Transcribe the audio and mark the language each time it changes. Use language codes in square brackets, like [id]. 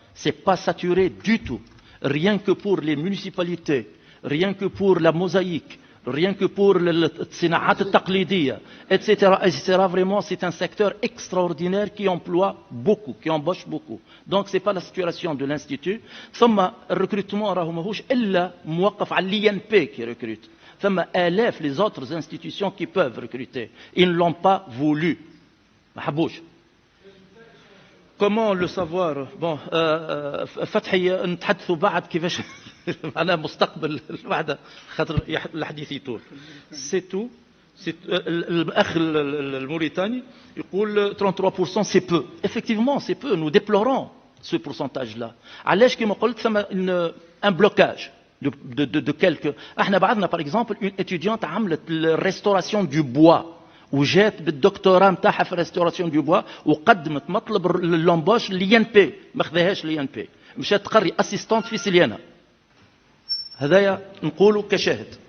[fr] C'est pas saturé du tout. Rien que pour les municipalités, rien que pour la mosaïque, rien que pour [ar] الصناعات التقليدية, [fr] etc. Vraiment, c'est un secteur extraordinaire qui emploie beaucoup, qui embauche beaucoup. Donc, c'est pas la situation de l'Institut. [ar] ثم الركروتمون راهو ماهوش إلا موقف على [fr] l'INP qui recrute. [ar] ثم آلاف [fr] les autres institutions qui peuvent recruter. Ils ne l'ont pas voulu. [ar] ما حبوش. [fr] Comment le savoir? [ar] Bon, فتحي نتحدثوا بعد كيفاش أنا مستقبل الوحدة خاطر الحديث يطول. سيتو الأخ الموريتاني يقول 33% [fr] c'est peu. Effectivement, c'est peu. Nous déplorons ce pourcentage-là. [ar] علاش كما قلت ثم [fr] un blocage de quelques. [ar] احنا بعدنا [fr] par exemple [ar] une étudiante عملت restauration du bois وجات بالدكتوراه نتاعها في restauration du bois وقدمت مطلب للامبوش لي ان بي ما خذاهاش لي ان بي مشات تقري اسيستانت في سليانه. هذايا نقولوا كشاهد.